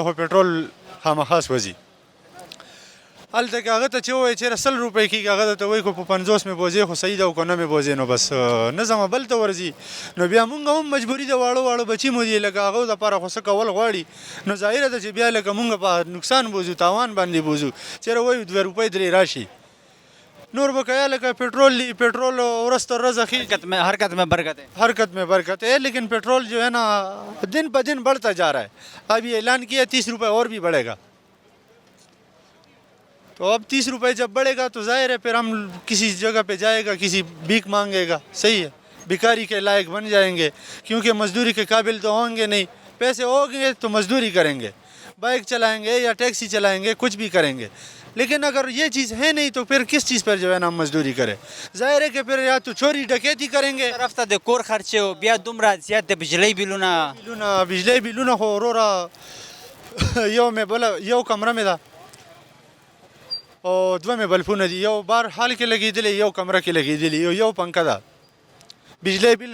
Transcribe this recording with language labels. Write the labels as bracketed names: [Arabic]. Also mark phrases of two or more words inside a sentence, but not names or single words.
[Pashto] خو پټرول خامخا سوځي هلته که هغه ته چې ووایي چېرې 100 روپۍ کېږي هغه درته وایي که په 50 مې بوځې خو صحیح ده او که نه مې بوځې نو بس نه ځمه بل ته ورځي نو بیا مونږ هم مجبوري د واړو واړو بچي مو دي لکه هغو دپاره خو څه کول غواړي نو ظاهره ده چې بیا لکه مونږ په نقصان بوځو تاوان باندې بوځو چېرې وایو 2 روپۍ درې راشي نور به که لکه پټرول پټرول ورځ تر ورځه [Urdu] حرکت میں برکت ہے لیکن پیٹرول جو ہے نا دن بہ دن بڑھتا جا رہا ہے اب یہ اعلان کیا 30 روپے اور بھی بڑھے گا تو اب 30 روپے جب بڑھے گا تو ظاہر ہے پھر ہم کسی جگہ پہ جائے گا کسی بھیک مانگے گا صحیح ہے بیکاری کے لائق بن جائیں گے کیونکہ مزدوری کے قابل تو ہوں گے نہیں پیسے ہوں گے تو مزدوری کریں گے بائک چلائیں گے یا ٹیکسی چلائیں گے کچھ بھی کریں گے لیکن اگر یہ چیز ہے نہیں تو پھر کس چیز پر جو ہے نا ہم مزدوری کریں ظاہر ہے کہ پھر یا تو چوری ڈکیتی کریں گے [Pashto] رفته د کور خرچه او بیا دومره زیات د بجلی بجلی بیلونه خو وروره یو کمره مې ده او 2 مې بلفونه دي یو بار حال کې لګېدلی یو کمره کې لګېدلی یو پنکه ده بجلی بیل